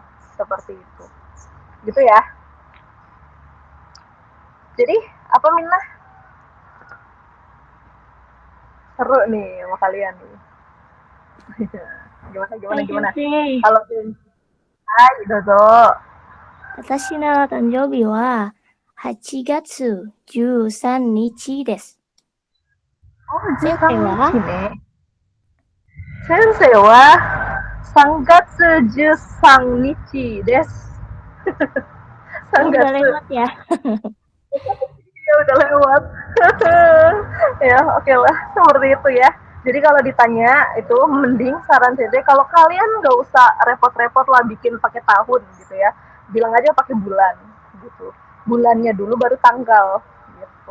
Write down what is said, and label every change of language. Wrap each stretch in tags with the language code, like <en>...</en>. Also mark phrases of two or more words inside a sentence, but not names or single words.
<id>Seperti itu. Gitu ya. Jadi, apa Minah? Seru nih sama kalian nih. Gimana? Kalau Hai, Dodo.</id> <ja>私の誕生日は 8月13日です。 Oh, 先生は? 先生は 3月13日です。</ja> <id>Udah lewat ya. Ya udah lewat. Ya, oke lah, seperti itu ya. Jadi kalau ditanya itu mending saran Sensei kalau kalian nggak usah repot-repot lah bikin pakai tahun gitu ya. Bilang aja pakai bulan gitu. Bulannya dulu baru tanggal gitu.</id>